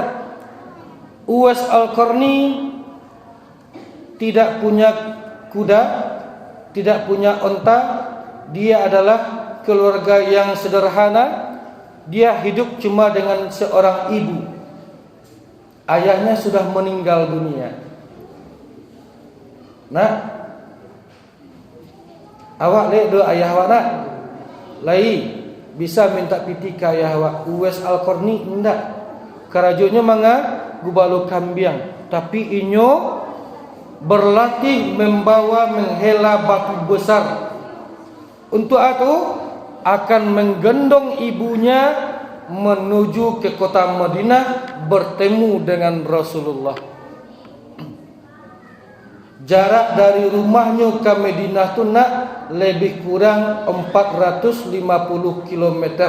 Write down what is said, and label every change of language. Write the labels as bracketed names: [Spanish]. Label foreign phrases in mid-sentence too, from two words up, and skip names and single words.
[Indonesian] Uwais Al-Qarni tidak punya kuda, tidak punya onta. Dia adalah keluarga yang sederhana. Dia hidup cuma dengan seorang ibu. Ayahnya sudah meninggal dunia. [Minangkabau] Nak, awak lihat do ayah awak nak? Lai, bisa minta piti kaya awak. Uwais Al-Qarni ndak. Karajonya manga gubalo kambiang, tapi inyo [Indonesian] berlatih membawa menghela batu besar. Untuk itu akan menggendong ibunya menuju ke kota Madinah bertemu dengan Rasulullah. Jarak dari rumahnya ke Madinah tu nak lebih kurang 450 km.